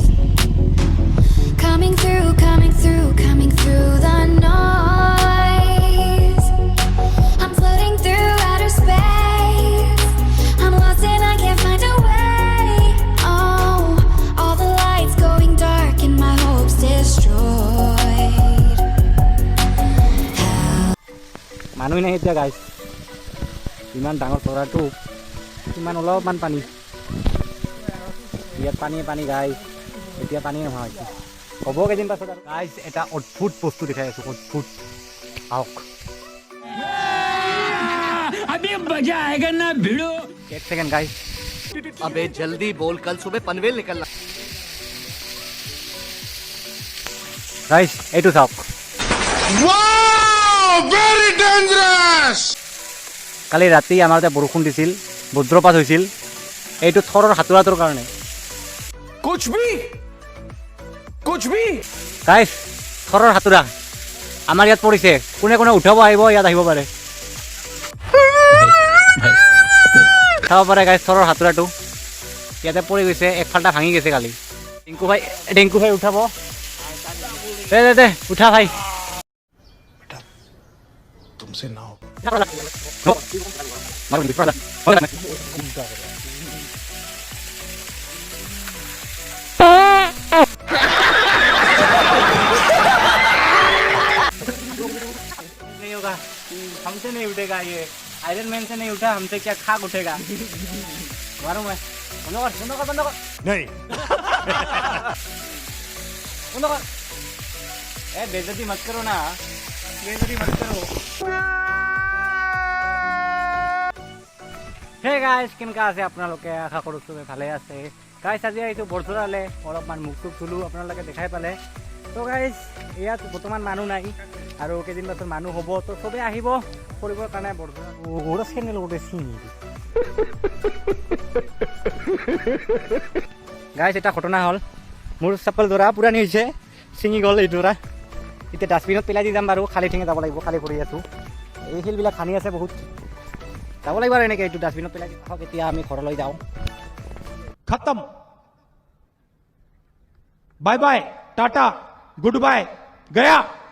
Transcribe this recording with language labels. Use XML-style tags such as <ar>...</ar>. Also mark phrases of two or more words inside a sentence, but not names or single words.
<en>Coming through, coming through, coming through the noise. I'm floating through outer space, I'm lost and I can't find a way. Oh, all the lights going dark and my hopes destroyed.</en> <as>মানুহ নাই এতিয়া গাইছ। ইমান ডাঙৰ চৰাটো, ইমান অলপমান পানী, ইয়াত পানী পানী গাইছ। এতিয়া পানী নোহোৱা হৈছে, হ'ব কেইদিন পাছত আৰু। গাইছ এটা অদ্ভুত বস্তু দেখাই আছোঁ, অদ্ভুত। আহক এক ছেকেণ্ড গাইছ।</as> <hi>अबे जल्दी बोल, कल सुबह पनवेल निकलना।</hi> <as>গাইছ এইটো চাওক,</as> <en>very dangerous.</en> <as>কালি ৰাতি আমাৰ তাত বৰষুণ দিছিল, বজ্ৰপাত হৈছিল। এইটো থৰৰ হাতোৰাটোৰ কাৰণে।</as> <hi>कुछ भी</hi> <as>গাইছ থৰৰ হাতোৰা আমাৰ ইয়াত পৰিছে। কোনে কোনে উঠাব আহিব, ইয়াত আহিব পাৰে, চাব পাৰে গাইছ। থৰৰ হাতোৰাটো ইয়াতে পৰি গৈছে, একফাল্টা ভাঙি গৈছে কালি। ডিংকু ভাই উঠাব,</as> <hi>दे दे दे उठा भाई। तुमसे ना हो। नहीं होगा, हमसे नहीं उठेगा ये। आयरन मैन से नहीं उठा, हमसे क्या खाक उठेगा। मारूं मैं। बंद कर नहीं बंद कर। ए बेइज्जती मत करो ना, बेइज्जती मत करो।</hi> <en>hey guys</en> <as>কেনেকুৱা আছে আপোনালোকে আশা কৰোঁ চবে ভালে আছে গাইজ আজি আহিছোঁ বৰঝৰালৈ অলপমান মুখ চুখ ধুলোঁ আপোনালোকে দেখাই পালে তো গাইজ ইয়াত বৰ্তমান মানুহ নাই আৰু কেইদিন পাছত মানুহ হ'ব তো চবেই আহিব ফুৰিবৰ কাৰণে বৰঝৰা ওরা চেনেল ওটা চিনি গাইজ এটা ঘটনা হ'ল মোৰ চাপ্পল যোৰা পুৰাণি হৈছে ছিঙি গ'ল এই যোৰা এতিয়া ডাষ্টবিনত পেলাই দি যাম বাৰু খালী ঠেঙে যাব লাগিব খালী কৰি আছোঁ এই শিলবিলাক খানি আছে বহুত যাব লাগিব আৰু এনেকৈ এইটো ডাষ্টবিনত পেলাই দিম আহক এতিয়া আমি ঘৰলৈ যাওঁ</as> <hi>खत्म</hi> <en>bye bye</en> <hi>टाटा</hi> <en>good bye</en> <hi>गया</hi>